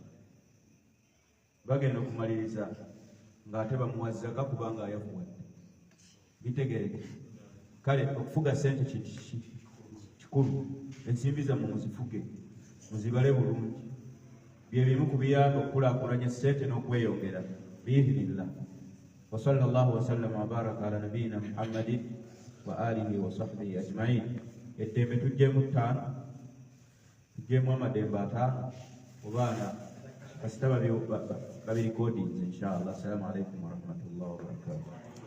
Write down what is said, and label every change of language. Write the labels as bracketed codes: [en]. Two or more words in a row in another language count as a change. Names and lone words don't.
[lg] Bagenda okumaliriza ng'ate bamuwazzaga kubanga ayakuwadde. Bitegereke. Kale okufuga ssente kintu kikulu. Ensimbi zammwe muzifuge, muzibale bulungi. Bye bimu ku biyamba okukulaakulanya ssente n'okweyongera biidhnillah. [ar] وصلى الله وسلم وبارك على نبينا محمد وآله وصحبه أجمعين. [lg] Eddembe tuggyemu 5, tuggyemu amadembe 5 obaana kasita babirikodinze inshallah. [ar] السلام عليكم ورحمة الله وبركاته.